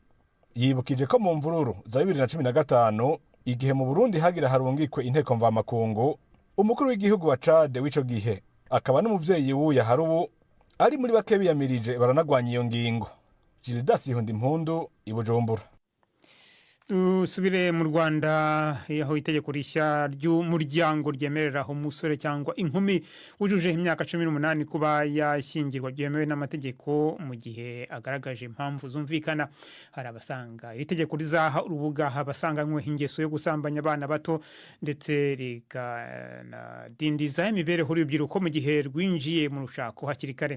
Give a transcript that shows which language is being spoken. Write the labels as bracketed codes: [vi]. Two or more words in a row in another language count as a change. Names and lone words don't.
[rn] Yibukije ko mu mvururu za 2015 igihe mu Burundi hagira harungikwe inteko mvamakungu, umukuru w'igihugu wa Chad w'ico gihe akaba n'umuvyeyi w'uya harubu ari muri bake biyamirije baranagwanya iyo ngingo. Gildas Hundimpundu i Bujumbura. [rw] Dusubire mu Rwanda, aho itegeko rishya ry'umuryango ryemerera umusore cyangwa inkumi wujuje imyaka 18 kuba yashyingirwa byemewe n'amategeko mu gihe agaragaje impamvu zumvikana. Hari abasanga iri tegeko rizaha urubuga abasanganywe ingeso yo gusambanya abana bato ndetse rikanadindiza imibereho y'urubyiruko mu gihe rwinjiye mu rushako hakiri kare.